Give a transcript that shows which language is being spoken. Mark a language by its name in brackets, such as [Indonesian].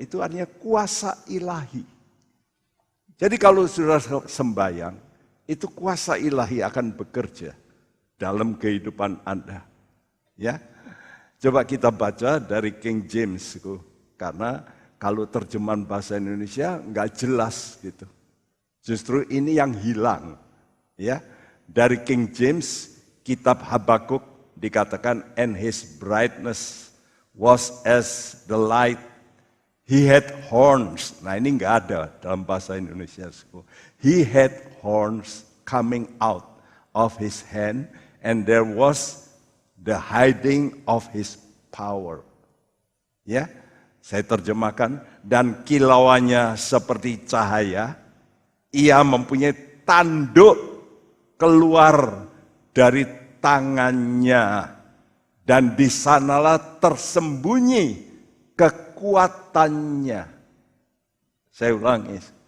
[Indonesian] Itu artinya kuasa ilahi. Jadi kalau sudah sembahyang, itu kuasa ilahi akan bekerja dalam kehidupan Anda. Ya, coba kita baca dari King James, karena kalau terjemahan bahasa Indonesia nggak jelas gitu. Justru ini yang hilang. Ya, dari King James, kitab Habakuk dikatakan, [English] and his brightness was as the light. He had horns. [Indonesian] Nah ini nggak ada dalam bahasa Indonesia. [English] He had horns coming out of his hand, and there was the hiding of his power. [Indonesian] Ya, saya terjemahkan, dan kilauannya seperti cahaya. Ia mempunyai tanduk keluar dari tangannya, dan di sanalah tersembunyi kekuatannya. Saya ulangi.